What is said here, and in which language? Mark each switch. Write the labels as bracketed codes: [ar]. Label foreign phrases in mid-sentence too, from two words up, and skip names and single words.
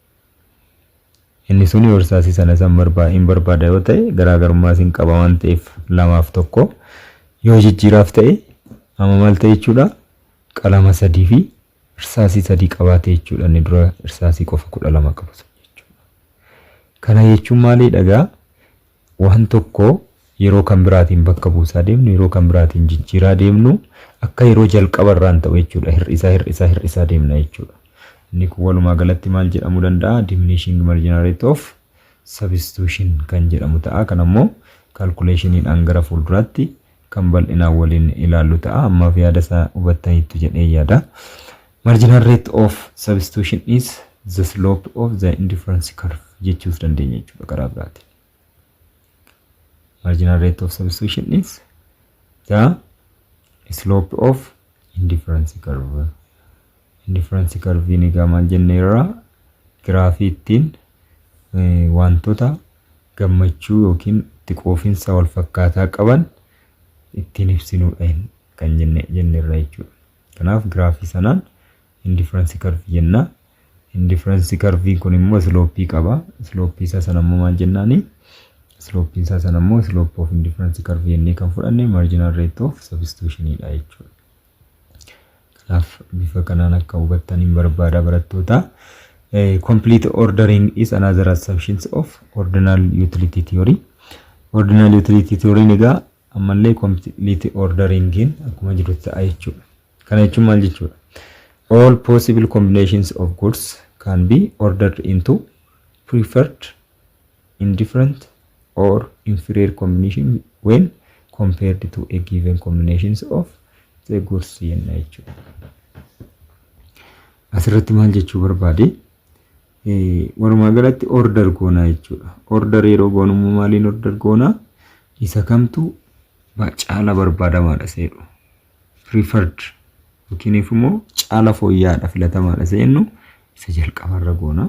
[om] Inni suni irsaasii sana san barbaada yoo ta'e garaagarummaa isin qaba waan ta'eef 2 fi 1 yoo jijjiiraaf ta'e amma maal ta'e jechuudha qalama 3 fi irsaasii 3 qabaate jechuudha inni dura irsaasii qofa 12 qabu jechuudha. Kana jechuun maali dhagaa waan tokko yeroo kan biraatiin bakka buusaa deemnu yeroo kan biraatiin jijjiiraa deemnu akka yeroo jalqabarraan ta'u jechuudha hir'isaa deemna jechuudha. Inni kun walumaa galatti maal jedhamu danda'a? [en] Diminishing marginal rate of substitution [om] kan jedhamu ta'a. Kan ammoo calculationiin gara fuulduraatti kan bal'inaan waliin ilaallu ta'a. Ammaaf yaada isaa hubattaniitu jedhee yaada. [en] Marginal rate of substitution is the slope of the indifference curve [om] jechuus dandeenya jechuudha karaa biraatiin. [en] Marginal rate of substitution is the slope of indifference curve. Indifference curve [om] ni gamaan jenneerra graafii ittiin wantoota gammachuu yookiin itti qoofinsa wal fakkaataa qaban ittiin ibsinuudha kan jenneerra jechuudha. Kanaaf graafii sanaan [en] indifference curve [om] jenna. [en] Indifference curve [om] kun immoo slope qaba. Slope isaa sana immoo maal jennaani? Slope isaa sana immoo [en] slope of indifference curve [om] jennee kan fudhanne [en] marginal rate of substitution [om] dha jechuudha. Kanaaf bifa kanaan akka hubattaniin barbaada barattoota. [en] Complete ordering is another assumption of ordinal utility theory. Ordinal utility theory [om] egaa ammallee [en] complete orderingin [om] akkuma jirutti ta'a jechuudha. Kana jechuun maal jechuudha? [en] All possible combinations of goods can be ordered into preferred, indifferent, or inferior combination when compared to a given combinations of the goods [om] jenna jechuudha. Asirratti maal jechuu barbaade? Walumaa galatti order goona jechuudha. Order yeroo goonu maaliin order goona? Isa kamtu caala barbaadamaadha seedhu. Preferred yookiin immoo caala fooyya'aadha filatamaadha seennu isa jalqabarra goona.